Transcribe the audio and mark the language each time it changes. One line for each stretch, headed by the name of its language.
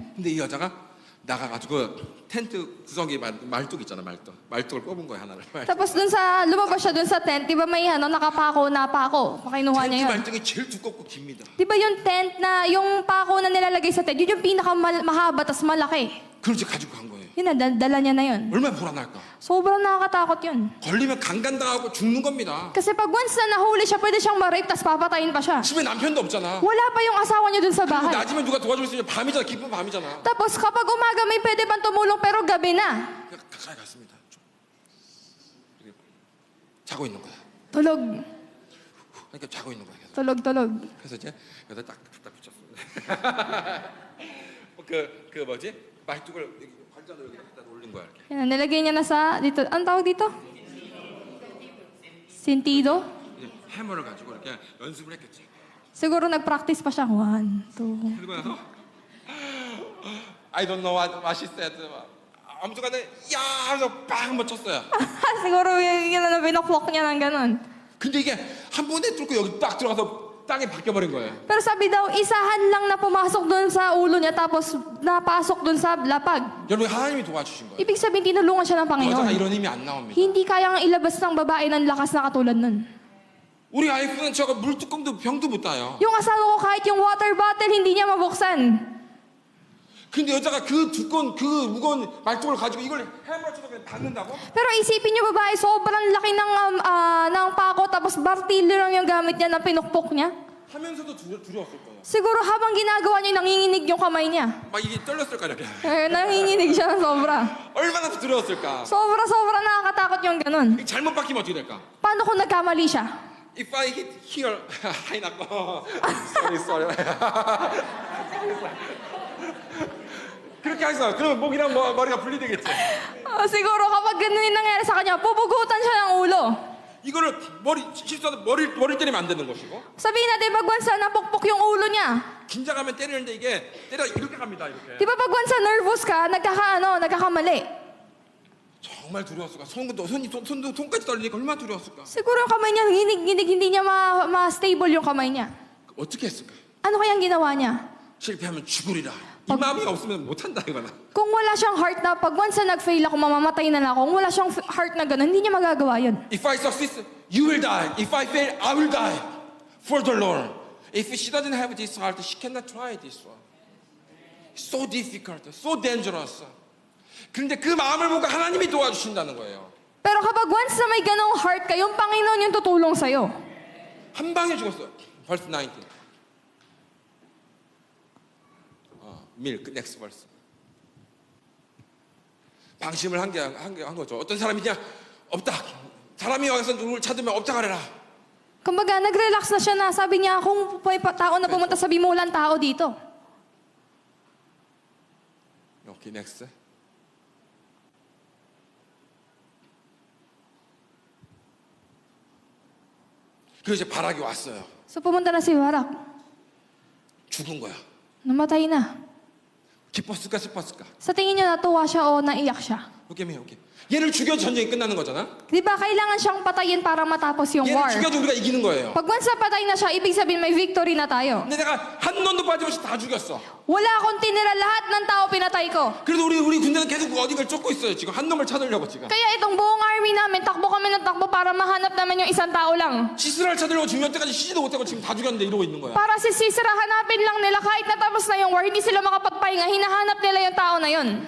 Korean: 근데 이 여자가 나가가지고 텐트 구석에 말뚝 있잖아 말뚝을 뽑은 거야 하나를.
Filipino: Tapos lumabas siya dun sa tent, di ba may nakapako na pako? Pakinuha
Korean: 텐트
Filipino: niya yun.
Korean: 말뚝이 제일 두껍고 깁니다.
Filipino: Di ba yung tent na, yung pako na nilalagay sa tent, yun yung pinakamahaba tas malaki.
Korean: 그렇지 가지고 간 거예요.
Filipino: Yun na, dala niya na yun.
Korean: 얼마나 불안할까?
Filipino: Sobrang nakakatakot yun.
Korean: 걸리면 강간당하고 죽는 겁니다.
Filipino: Kasi pag once na nahuli siya, pwede siyang ma-rape, tapos papatayin pa siya.
Korean: 집에 남편도 없잖아.
Filipino: Wala pa yung asawa niya dun sa
Korean: 그리고
Filipino: bahay.
Korean: 낮이면 누가 도와줄 수 있냐? 밤이잖아. 깊은 밤이잖아.
Filipino: Tapos kapag umaga may pwede pang tumulong pero gabi na.
Korean: 가까이 갔습니다. 이렇게 자고 있는 거야.
Filipino: Tulog.
Korean: 그러니까 자고 있는 거야. 계속.
Filipino: Tulog.
Korean: 그래서 이제 여기다 딱 갖다 붙였습니다. 그 뭐지? 말뚝을 여기 발자로 여기다 갖다 올린 거야 이렇게.
Filipino: Yan, nilagay niya na sa, dito, anong tawag dito? Sentido?
Korean: 해머를 가지고 이렇게 연습을 했겠지.
Filipino: Siguro nag-practice pa siya. 1, 2.
Korean: 그리고 나서
English: I don't know what she said.
Korean: 아무튼간에 야 하면서 빵 한번 쳤어요.
Filipino: Siguro yun na binaklock niya ng ganun.
Korean: 근데 이게 한 번에 뚫고 여기 딱 들어가서 땅에 박혀버린 거예요.
Filipino: Pero sabi daw, isahan lang na pumasok doon sa ulo niya tapos napasok doon sa lapag.
Korean: 여러분 하나님이 도와주신 거예요.
Filipino: Ibig sabihin, tinulungan siya ng
Korean: 여자가
Filipino: Panginoon.
Korean: 이런 힘이 안 나옵니다.
Filipino: Hindi kayang ilabas ng babae ng lakas na katulad nun.
Korean: 우리 아이프는 저거 물뚜껑도 병도 못 따요.
Filipino: Yung asawa ko kahit yung water bottle, hindi niya mabuksan.
Korean: 근데 여자가 그 두꺼운 그 무거운 말뚝을 가지고 이걸 해머를 쳐서 그냥 박는다고?
Filipino: Pero isipin niyo babae, sobrang laki ng pako tapos martilyo lang yung gamit niya na pinukpok niya.
Korean: 하면서도 두려웠을 거예요.
Filipino: Siguro habang ginagawa niya, nanginginig yung kamay niya.
Korean: 막 이게 떨렸을까 이렇게.
Filipino: Nanginginig siya ng sobra.
Korean: 얼마나 두려웠을까.
Filipino: Sobra nakakatakot yung ganun.
Korean: 잘못 박히면 어떻게 될까?
Filipino: Paano kung nagkamali siya?
English: If I hit here,
Korean: 하이 나고.
English: sorry.
Korean: 그렇게 하겠어. 그러면 목이랑 머리가 분리되겠지.
Filipino: Siguro kapag ganun yung nangyari sa kanya, pupugutan siya ng ulo.
Korean: 이거를 실수하다 머리를 때리면 안 되는 것이고.
Filipino: Sabihin natin, pag once na napukpok yung ulo niya,
Korean: 긴장하면 때리는데 이게 때려 이렇게 갑니다. 이렇게.
Filipino: di ba pag once na nervous ka, nagkakamali.
Korean: 정말 두려웠을까. 손도 손까지 떨리니까 얼마나 두려웠을까.
Filipino: Siguro yung kamay niya nanginginig, hindi niya ma-stable yung kamay niya.
Korean: 어떻게 했을까?
Filipino: Ano kayang ginawa niya?
Korean: 실패하면 죽으리라. 이 마음이 없으면 못한다 이거는.
Filipino: Kung wala siyang heart na, pag once na nag-fail ako, mamamatay na lang ako. Kung wala siyang heart na gano'n, hindi niya magagawa yun.
English: If I succeed, you will die. If I fail, I will die. For the Lord. If she doesn't have this heart, she cannot try this one. So difficult, so dangerous.
Korean: 그런데 그 마음을 보고 하나님이 도와주신다는 거예요.
Filipino: Pero kapag once na may ganong heart ka, yung Panginoon yung tutulong sa'yo.
Korean: 한 방에 죽었어요. Verse 19.
English: 밀크 넥스트 벌스.
Korean: 방심을 한 거죠. 어떤 사람이냐? 없다. 사람이 와서 누굴 찾으면 없다 가래라.
Filipino: Kumbaga, nag-relax na siya na. Sabi niya, kung may tao na pumunta, sabi mo walang tao dito.
English: 오케이 넥스트.
Korean: 그래서 이제 바락이 왔어요.
Filipino: So pumunta na si Barak.
Korean: 죽은 거야.
Filipino: Namatay na.
Korean: 기뻤을까 슬펐을까?
Filipino: Sa tingin niyo, natuwa siya o naiyak siya?
Korean: 오케이. 얘를 죽여 전쟁이 끝나는 거잖아.
Filipino: Di ba, kailangan siyang patayin para matapos yung
Korean: 얘를
Filipino: war.
Korean: 죽여도 우리가 이기는 거예요.
Filipino: Pag once na patay na siya, ibig sabihin may victory na tayo.
Korean: 근데 내가 한 놈도 빠짐없이 다 죽였어.
Filipino: Wala akong tinira, lahat ng tao pinatay ko.
Korean: 그래도 우리 군대는 계속 어디를 쫓고 있어요. 지금 한 놈을 찾으려고 지금.
Filipino: Kaya itong buong army namin, takbo kami ng takbo para mahanap namin yung isang tao lang.
Korean: 시스라를 찾으려고 중요할 때까지 쉬지도 못하고 지금 다 죽였는데 이러고 있는 거야.
Filipino: Para si Sisera, hanapin lang nila kahit natapos na yung war, hindi sila makapagpahinga, hinahanap nila yung tao na yun.